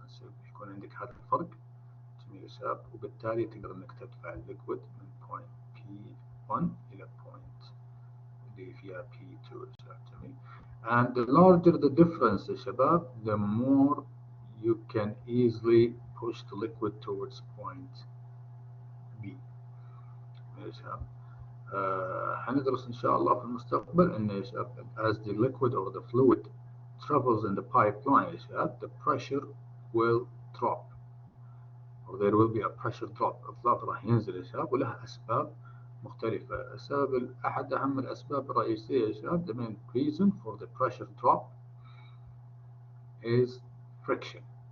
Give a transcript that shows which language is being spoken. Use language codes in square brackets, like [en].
[ar] So يكون عندك هذا الفرق جميل يا شباب, وبالتالي تقدر انك تدفع الليكويد من point P1 إلى point اللي فيها P2 يا شباب. جميل. [en] And the larger the difference [ar] يا شباب, [en] the more you can easily push the liquid towards point B يا شباب. [ar] هندرس إن شاء الله في المستقبل إن يا شباب [en] as the liquid or the fluid travels in the pipeline يا شباب, the pressure will drop, or there will be a pressure drop. [ar] الضغط راح ينزل يا شباب, ولها أسباب مختلفة. السبب أحد أهم الأسباب الرئيسية يا شباب, [en] the main reason for the pressure drop is friction.